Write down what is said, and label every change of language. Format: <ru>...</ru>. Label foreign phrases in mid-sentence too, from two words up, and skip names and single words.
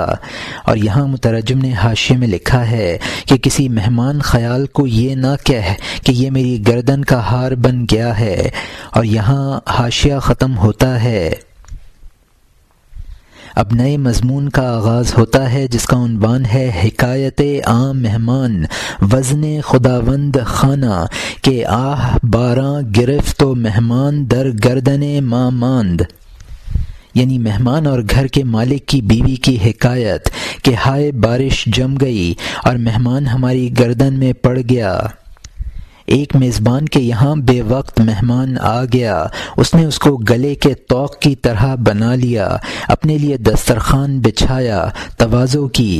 <ur>اور یہاں مترجم نے حاشیے میں لکھا ہے کہ کسی مہمان خیال کو یہ نہ کہہ کہ یہ میری گردن کا ہار بن گیا ہے۔ اور یہاں حاشیہ ختم ہوتا ہے۔ اب نئے مضمون کا آغاز ہوتا ہے جس کا عنوان ہے</ur> <fa>حکایت عام مہمان وزن خداوند خانہ کہ آہ باراں گرفت و مہمان در گردن ما ماند،</fa> <ur>یعنی مہمان اور گھر کے مالک کی بیوی کی حکایت کہ ہائے بارش جم گئی اور مہمان ہماری گردن میں پڑ گیا۔ ایک میزبان کے یہاں بے وقت مہمان آ گیا، اس نے اس کو گلے کے طوق کی طرح بنا لیا، اپنے لیے دسترخوان بچھایا، تواضع کی۔</ur>